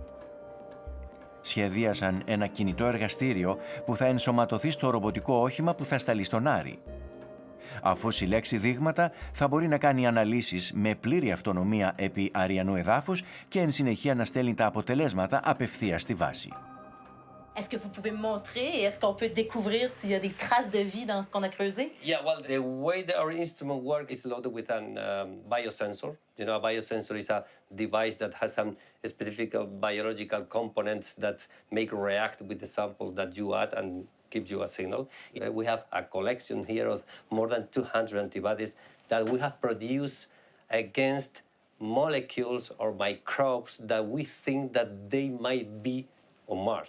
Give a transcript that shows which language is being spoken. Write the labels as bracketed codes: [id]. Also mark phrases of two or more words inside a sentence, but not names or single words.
[el] Σχεδίασαν ένα κινητό εργαστήριο που θα ενσωματωθεί στο ρομποτικό όχημα που θα σταλεί στον Άρη. Αφού συλλέξει δείγματα, θα μπορεί να κάνει αναλύσεις με πλήρη αυτονομία επί αρειανού εδάφους και εν συνεχεία να στέλνει τα αποτελέσματα απευθείας στη βάση. [fr] Est-ce que vous pouvez me montrer et est-ce qu'on peut découvrir s'il y a des traces de vie dans ce qu'on a creusé? [en] Yeah, well, the way that our instrument works is loaded with a biosensor. You know, a biosensor is a device that has some specific biological components that make react with the sample that you add and gives you a signal. We have a collection here of more than 200 antibodies that we have produced against molecules or microbes that we think that they might be on Mars.